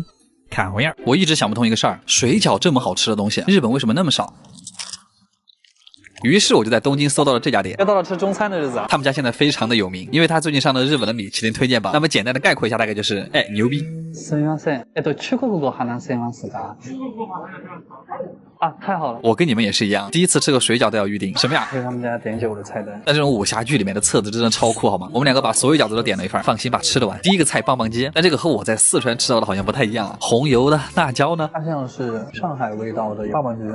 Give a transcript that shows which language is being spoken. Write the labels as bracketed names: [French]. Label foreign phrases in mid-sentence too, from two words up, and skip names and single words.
[Chinese] 看回样，我一直想不通一个事儿，水饺这么好吃的东西，日本为什么那么少？于是我就在东京搜到了这家店。又到了吃中餐的日子啊！他们家现在非常的有名，因为他最近上了日本的米其林推荐榜。那么简单的概括一下，大概就是牛逼。 [Japanese] すみません。中国語話せますか？ [Chinese] 啊，太好了！我跟你们也是一样，第一次吃个水饺都要预定。什么呀？这是他们家点酒的菜单。那这种武侠剧里面的册子真的超酷，好吗？我们两个把所有饺子都点了一份，放心吧，吃得完。第一个菜棒棒鸡，但这个和我在四川吃到的好像不太一样啊。红油的辣椒呢？它像是上海味道的棒棒鸡，